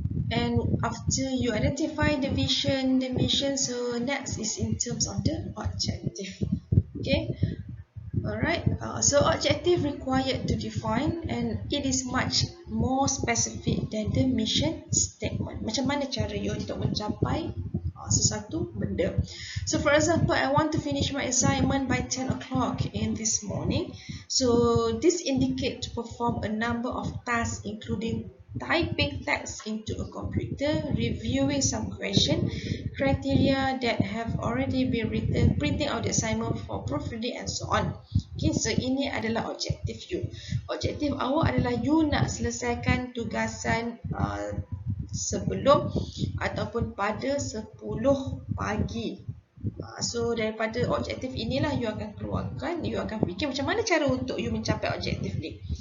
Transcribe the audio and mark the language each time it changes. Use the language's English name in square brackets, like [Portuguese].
[English] And after you identify the vision, the mission, so next is in terms of the objective. Okay, alright, so objective required to define, and it is much more specific than the mission statement. [Malay] Macam mana cara you untuk mencapai sesuatu benda. [English] So for example, I want to finish my assignment by 10 o'clock in this morning. So this indicate to perform a number of tasks including typing text into a computer, reviewing some question, criteria that have already been written, printing out the assignment for proofreading and so on. [Malay] Okay, so ini adalah objektif you. Objektif awak adalah you nak selesaikan tugasan sebelum ataupun pada 10 pagi. So daripada objektif inilah you akan keluarkan, you akan fikir macam mana cara untuk you mencapai objektif ni.